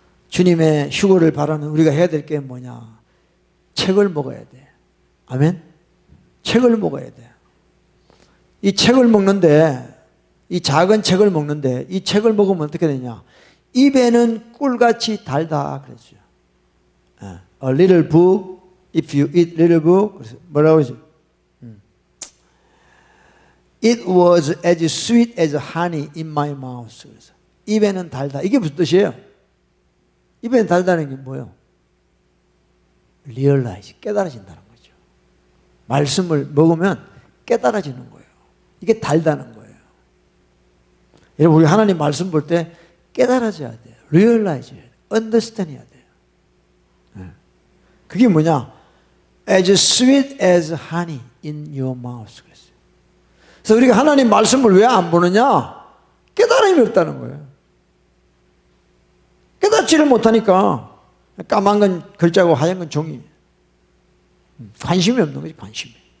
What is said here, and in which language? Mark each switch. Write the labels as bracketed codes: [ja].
[ko] 주님의 휴거를 바라는 우리가 해야 될 게 뭐냐? 책을 먹어야 돼. 아멘? 책을 먹어야 돼. 이 책을 먹는데, 이 작은 책을 먹는데, 이 책을 먹으면 어떻게 되냐? 입에는 꿀같이 달다 그랬어요. [en] A little book, if you eat little book, [ko] 뭐라고 하죠? [en] It was as sweet as honey in my mouth. [ko] 입에는 달다. 이게 무슨 뜻이에요? 입에는 달다는 게 뭐예요? 리얼라이즈, 깨달아진다는 거죠. 말씀을 먹으면 깨달아지는 거예요. 이게 달다는 거예요. 여러분, 우리 하나님 말씀 볼 때 깨달아져야 돼요. 리얼라이즈, 언더스탠 해야 돼요. 그게 뭐냐? [en] As sweet as honey in your mouth. [ko] 그랬어요. 그래서 우리가 하나님 말씀을 왜 안 보느냐? 깨달음이 없다는 거예요. 깨닫지를 못하니까 까만 건 글자고 하얀 건 종이. 관심이 없는 거지, 관심이.